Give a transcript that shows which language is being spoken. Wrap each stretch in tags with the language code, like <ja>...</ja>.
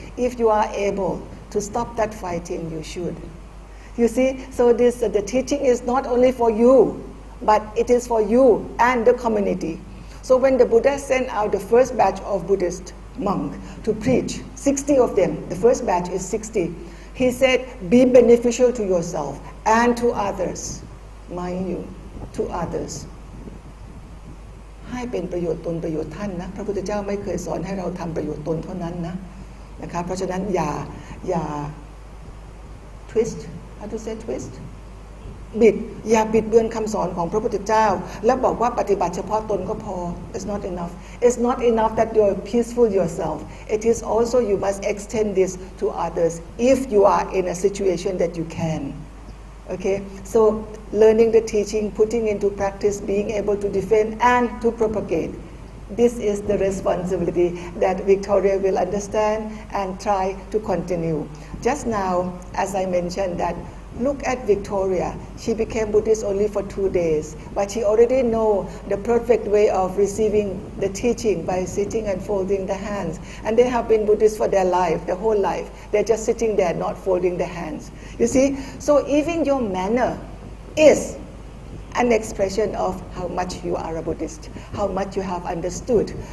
<en>If you are able to stop that fighting, you should. You see, so the teaching is not only for you, but it is for you and the community. So when the Buddha sent out the first batch of Buddhist monks to preach, 60 of them, the first batch is 60, he said, be beneficial to yourself and to others. Mind you, to others.</en> <th>ให้เป็นประโยชน์ตนประโยชน์ท่านนะพระพุทธเจ้าไม่เคยสอนให้เราทำประโยชน์ตนเท่านั้นนะคะเพราะฉะนั้นอย่า</th> <en>twist how to say twist</en> <th>อย่าบิดเบือนคำสอนของพระพุทธเจ้าแล้วบอกว่าปฏิบัติเฉพาะตนก็พอ</th> <en>it's not enough it's not enough that you're peaceful yourself it is also you must extend this to others if you are in a situation that you can okay so learning the teaching putting into practice being able to defend and to propagate this is the responsibility that Victoria will understand and try to continue just now as I mentioned that look at Victoria. She became Buddhist only for 2 days, but she already know the perfect way of receiving the teaching by sitting and folding the hands. And they have been Buddhist for their life, their whole life. They're just sitting there, not folding the hands. You see? So even your manner is an expression of how much you are a Buddhist, how much you have understood.</en>